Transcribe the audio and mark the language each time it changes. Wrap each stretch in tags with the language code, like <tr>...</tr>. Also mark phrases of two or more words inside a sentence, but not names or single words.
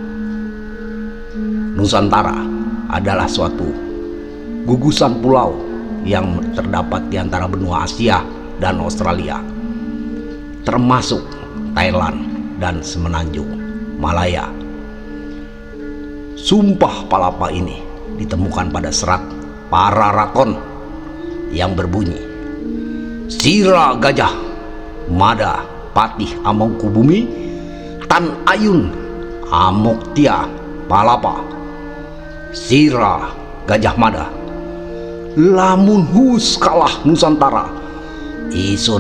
<id>Nusantara adalah suatu gugusan pulau yang terdapat di antara benua Asia dan Australia, termasuk Thailand dan semenanjung Malaya. Sumpah Palapa ini ditemukan pada serat Pararaton yang berbunyi,</id> <kaw>Sira Gajah Mada Patih Amangkubumi Tan Ayun Amoktia Palapa. Sira Gajah Mada lamun hus kalah Nusantara isun</kaw>